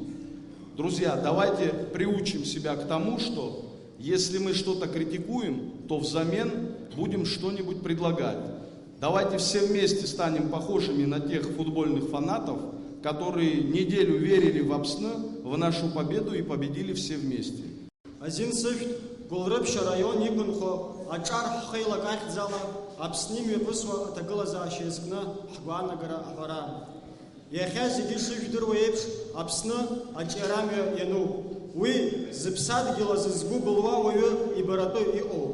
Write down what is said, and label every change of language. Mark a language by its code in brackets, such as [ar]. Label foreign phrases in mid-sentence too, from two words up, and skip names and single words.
[ru] Друзья, давайте приучим себя к тому, что если мы что-то критикуем, то взамен будем что-нибудь предлагать. Давайте все вместе станем похожими на тех футбольных фанатов, которые неделю верили в Апсны, в нашу победу и победили все вместе. [ab] Иахьа зегьы шыжәдыруа еиԥш, Аԥсны аҿиарамҩа иануп. Уи зыԥсадгьыл азы згәы былуа уаҩы ибаратәы иҟоуп.